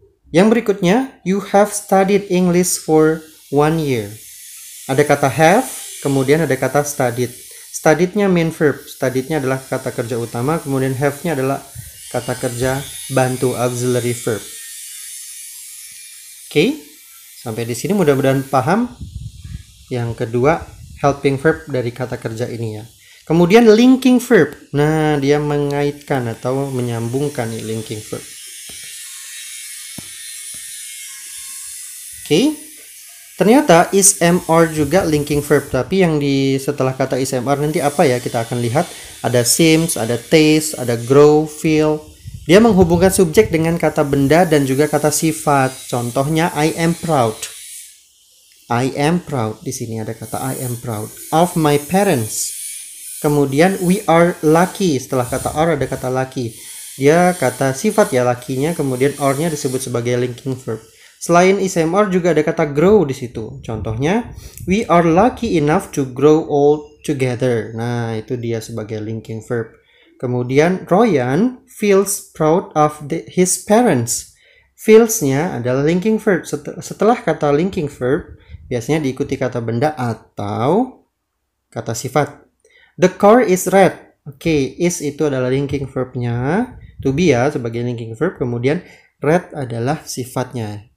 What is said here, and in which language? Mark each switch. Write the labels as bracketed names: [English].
[Indonesian] Yang berikutnya, [English] you have studied English for 1 year. [Indonesian] Ada kata have, kemudian ada kata studied. Studied-nya main verb. Studied-nya adalah kata kerja utama, kemudian have-nya adalah kata kerja bantu, auxiliary verb. Oke, sampai di sini mudah-mudahan paham. Yang kedua, helping verb dari kata kerja ini ya. Kemudian linking verb. Nah, dia mengaitkan atau menyambungkan nih linking verb. Oke, ternyata is, am, are juga linking verb. Tapi yang di setelah kata is, am, are nanti apa ya? Kita akan lihat ada seems, ada taste, ada grow, feel. Dia menghubungkan subjek dengan kata benda dan juga kata sifat. Contohnya [English] I am proud. I am proud. [Indonesian] Di sini ada kata [English] I am proud of my parents. [Indonesian] Kemudian [English] we are lucky. [Indonesian] Setelah kata are ada kata lucky. Dia kata sifat ya lakinya. Kemudian are-nya disebut sebagai linking verb. Selain is, am, are juga ada kata grow di situ. Contohnya, [English] we are lucky enough to grow old together. [Indonesian] Nah, itu dia sebagai linking verb. Kemudian, [English] Ryan feels proud of his parents. [Indonesian] Feels-nya adalah linking verb. Setelah kata linking verb, biasanya diikuti kata benda atau kata sifat. [English] The car is red. Oke, is [Indonesian] itu adalah [English] linking verb-nya. [Indonesian] To be ya sebagai linking verb. Kemudian, red adalah sifatnya.